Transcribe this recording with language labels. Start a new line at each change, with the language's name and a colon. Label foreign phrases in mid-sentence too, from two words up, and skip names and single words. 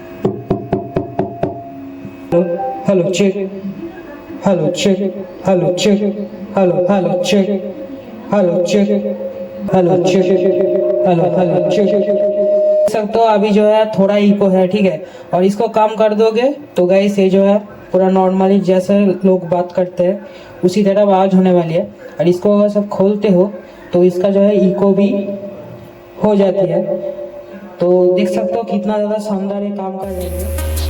English: Hello, check. Hello, check. Hello, check. Hello, check. Hello, check. Hello, check. Hello, check.
Hindi: सकते हो अभी जो है थोड़ा इको है, ठीक है। और इसको कम कर दोगे तो गाइस ये जो है पूरा नॉर्मली जैसे लोग बात करते हैं उसी तरह आवाज़ होने वाली है। और इसको अगर सब खोलते हो तो इसका जो है इको भी हो जाती है। तो देख सकते हो कितना ज़्यादा शानदार ये काम कर रही है।